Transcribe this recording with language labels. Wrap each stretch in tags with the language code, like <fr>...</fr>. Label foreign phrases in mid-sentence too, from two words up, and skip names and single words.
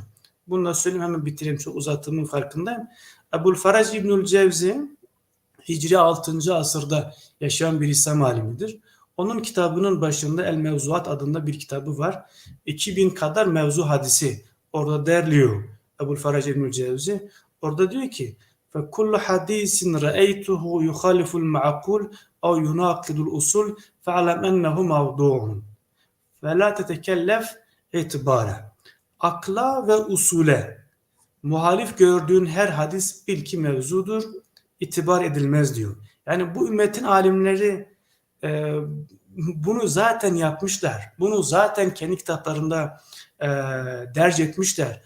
<tr>Bunu da söyleyeyim, hemen bitireyim, çok uzattığımın farkındayım. Ebu'l-Farac İbnül Cevzi Hicri 6. asırda yaşayan bir İslam alimidir. Onun kitabının başında El Mevzuat adında bir kitabı var. 2000 kadar mevzu hadisi orada derliyor Ebu'l-Farac İbnül Cevzi. Orada diyor ki</tr> <ar>فَكُلُّ حَدِيثٍ رَأَيْتُهُ يُخَالِفُ الْمَعْقُولِ اَوْ يُنَاقِضُ الْاُصُولِ فَعْلَمْ اَنَّهُ مَوْضُوعٌ وَلَا تَتَكَلَّفْ اِتِبَارًا.</ar> <tr>Akla ve usule muhalif gördüğün her hadis bil ki mevzudur, itibar edilmez diyor. Yani bu ümmetin alimleri bunu zaten yapmışlar. Bunu zaten kendi kitaplarında derc etmişler.</tr>